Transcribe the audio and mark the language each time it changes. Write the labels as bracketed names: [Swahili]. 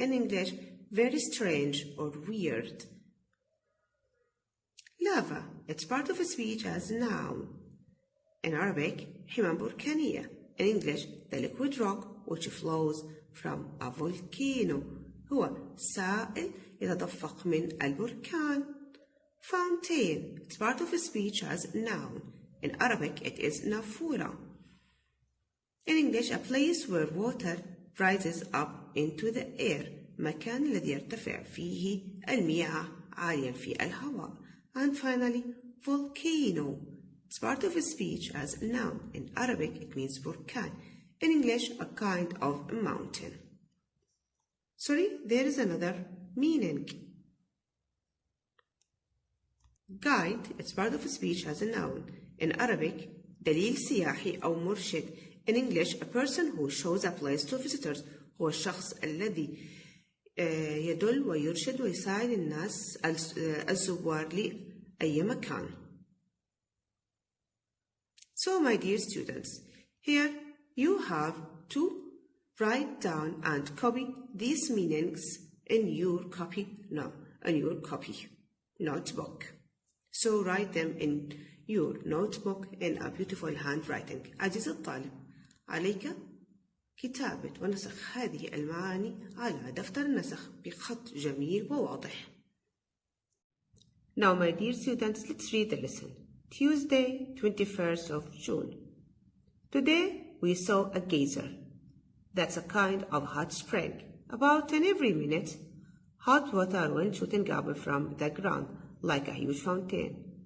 [English] In English, very strange or weird. Lava, its part of speech as noun. In Arabic, [Arabic] حمم بركانية. [English] In English, the liquid rock which flows from a volcano. [Arabic] هو سائل يتدفق من البركان. [English] Fountain, it's part of speech as noun. In Arabic, it is [Arabic] نافورة. [English] In English, a place where water rises up into the air. [Arabic] مكان الذي يرتفع فيه المياه عاليا في الهواء. [English] And finally, volcano. It's part of speech as noun. In Arabic, it means [Arabic] بركان. [English] In English, a kind of mountain. Sorry, there is another meaning. Guide, it's part of speech as a noun. In Arabic, [Arabic] دليل سياحي أو مرشد. [English] In English, a person who shows a place to visitors. [Arabic] هو الشخص الذي يدل ويرشد ويساعد الناس الزوار لأي مكان. [English] So, my dear students, here you have to write down and copy these meanings in your notebook. So write them in your notebook in a beautiful handwriting. [Arabic] عزيزي الطالب، عليك كتابة ونسخ هذه المعاني على دفتر النسخ بخط جميل وواضح. [English] Now, my dear students, let's read the lesson. Tuesday, 21st of June. Today we saw a geyser. That's a kind of hot spring. About 10 every minute, hot water went shooting up from the ground like a huge fountain.